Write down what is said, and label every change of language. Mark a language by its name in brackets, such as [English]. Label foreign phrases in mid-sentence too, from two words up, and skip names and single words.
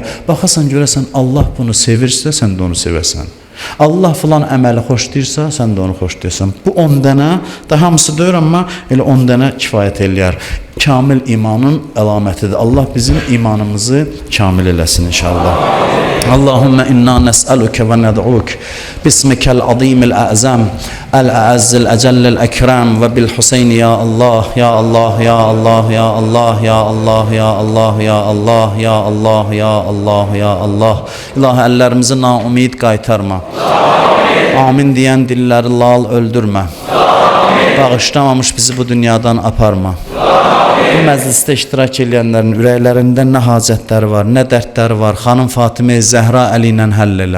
[Azerbaijani] Baxasan, görəsən, Allah bunu sevirsə, sən də onu sevəsən. Allah filan əməli xoşlayırsa, sən də onu xoşlayırsan. Bu 10 dənə, da hamısı deyir, amma elə 10 dənə kifayət eləyər. Kamil imanın əlamətidir. Allah bizim imanımızı kamil eləsin inşallah. [Arabic] اللهم إنا نسألك وندعوك باسمك العظيم الأعظم الأعز الأجل الأكرم وبالحسين يا الله يا الله يا الله يا الله يا الله يا الله يا الله يا الله يا الله يا الله. [Azerbaijani] İlahi, əllərimizi naumid qaytarma. Amin deyən dilləri lal öldürmə. Bağışlamamış bizi bu dünyadan aparma. Bu məclisdə iştirak edənlərin ürəklərində nə hacətləri var, nə dərdləri var, xanım Fatimə Zəhra Əli ilə həll elə.